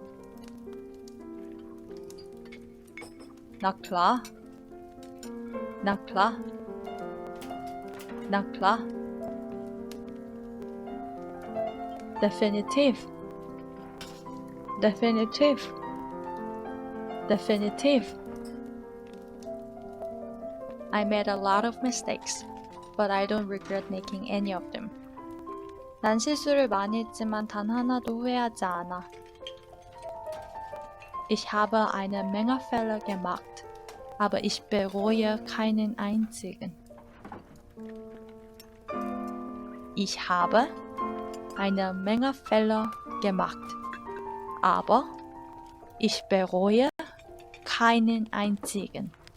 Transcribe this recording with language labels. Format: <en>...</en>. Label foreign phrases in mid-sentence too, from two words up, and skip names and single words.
<de>Na klar. Na klar. Na klar. Definitiv. Definitiv. Definitiv.</de> <en>I made a lot of mistakes, but I don't regret making any of them.</en> <ko>난 실수를 많이 했지만 단 하나도 후회하지 않아.</ko> <de>Ich habe eine Menge Fehler gemacht, aber ich bereue keinen einzigen. Ich habe eine Menge Fehler gemacht, aber ich bereue keinen einzigen.</de>